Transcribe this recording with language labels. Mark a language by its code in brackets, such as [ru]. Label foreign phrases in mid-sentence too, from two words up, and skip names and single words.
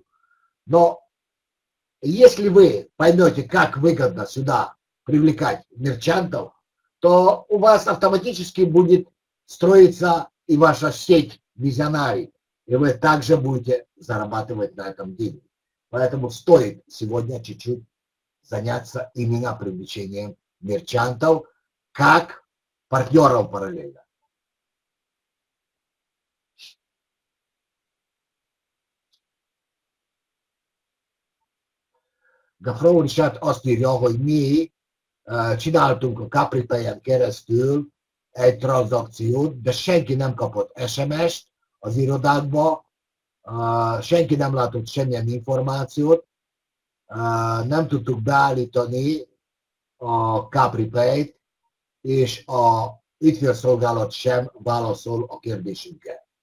[ru] Но если вы поймете, как выгодно сюда привлекать мерчантов, то у вас автоматически будет строиться и ваша сеть визионарий, и вы также будете зарабатывать на этом деньги. Поэтому стоит сегодня чуть-чуть заняться именно привлечением мерчантов как партнеров параллельно. [hu] Gafró Richard azt írja, hogy mi csináltunk a CapriPay-en keresztül egy tranzakciót, de senki nem kapott SMS-t az irodákba, senki nem látott semmilyen információt, nem tudtuk beállítani a CapriPay-t, és a ügyfélszolgálat sem válaszol a kérdésünkre.